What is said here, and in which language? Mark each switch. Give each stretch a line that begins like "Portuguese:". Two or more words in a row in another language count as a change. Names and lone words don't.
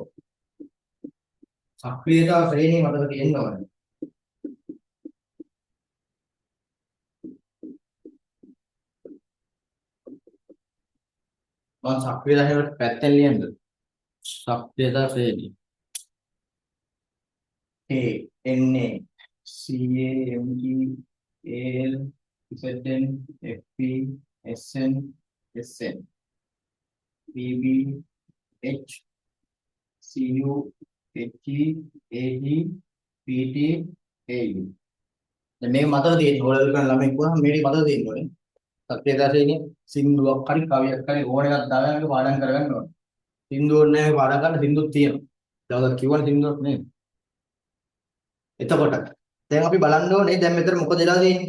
Sinhala: සක්‍රියතා ශ්‍රේණිය මතක තියෙන්න ඕනේ. මම සක්‍රියතා හැවට පැත්තෙන් ලියන්නද? සක්‍රියතා ශ්‍රේණිය.
English: A Na Ca Mg Al Zn Fp Sn Sn Pb H Cu He Ag Pt Au.
Sinhala: දැන් මේ මතක තියෙන්නේ ඕලෙවල් කරන ළමයි වුණාම මේක මතක තියෙන්න ඕනේ. සක්‍රියතා ශ්‍රේණිය සින්දුවක් හරි කවියක් හරි ඕන එකක් දාගෙන මේක පාඩම් කරගන්න ඕනේ. සින්දුවක් නැහැ පාඩම් කරන්න සින්දුවක් තියෙනවා. දවස් කිව්වනේ සින්දුවක් නේ. එතකොට දැන් අපි බලන්න ඕනේ දැන් මෙතන මොකද වෙලා තියෙන්නේ?